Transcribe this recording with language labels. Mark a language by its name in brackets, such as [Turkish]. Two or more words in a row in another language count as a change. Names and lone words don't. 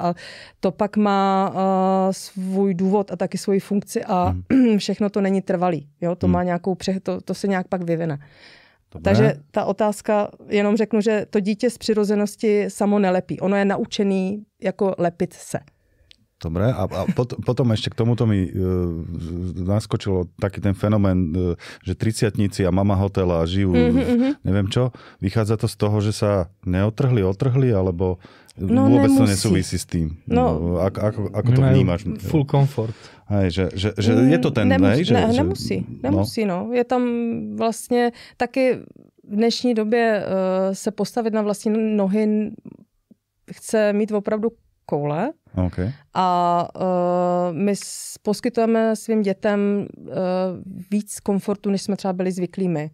[Czech] A to pak má svůj důvod a taky svoji funkci a všechno to není trvalý. Jo? To má nějakou to se nějak pak vyvine. Dobré. Takže ta otázka, jenom řeknu, že to dítě z přirozenosti samo nelepí. Ono je naučený jako lepit se. [Slovak] Dobre, a potom ešte k tomuto mi naskočilo taký ten fenomén, že 30-tníci a mama hotela žijú, neviem čo. Vychádza to z toho, že sa neotrhli, alebo vôbec to nesúvisí s tým? No, ako to vnímaš? [English] Full comfort. [Slovak] Hej, že je to ten... Nemusí, no. [Czech] Je tam vlastně taky v dnešní době se postavit na vlastní nohy chce mít opravdu koule. Okay. A my poskytujeme svým dětem víc komfortu, než jsme třeba byli zvyklí my.